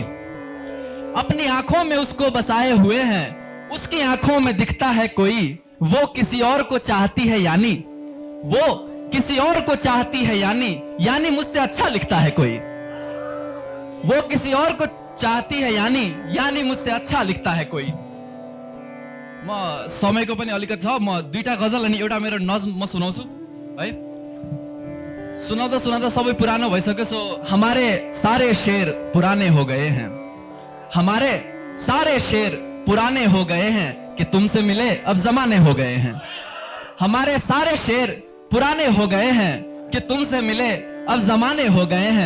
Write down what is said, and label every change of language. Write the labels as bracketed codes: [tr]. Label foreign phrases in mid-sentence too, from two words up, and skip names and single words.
[hi] अपनी आंखों में उसको बसाए हुए हैं, उसकी आंखों में दिखता है कोई। वो किसी और को चाहती है यानी, वो किसी और को चाहती है यानी मुझसे अच्छा लिखता है कोई। वो किसी और को चाहती है यानी मुझसे अच्छा लिखता है कोई। [ne] म समयको पनि अलिकति छ, म दुईटा गजल अनि एउटा मेरो नज्म म सुनाउँछु है। सुनाउँदा सुनाउँदा सबै पुरानो भइसक्यो। [hi] सो हमारे सारे शेर पुराने हो गए हैं, हमारे सारे शेर पुराने हो गए हैं, कि तुमसे मिले अब जमाने हो गए हैं। हमारे सारे शेर पुराने हो गए हैं, कि तुमसे मिले अब जमाने हो गए हैं।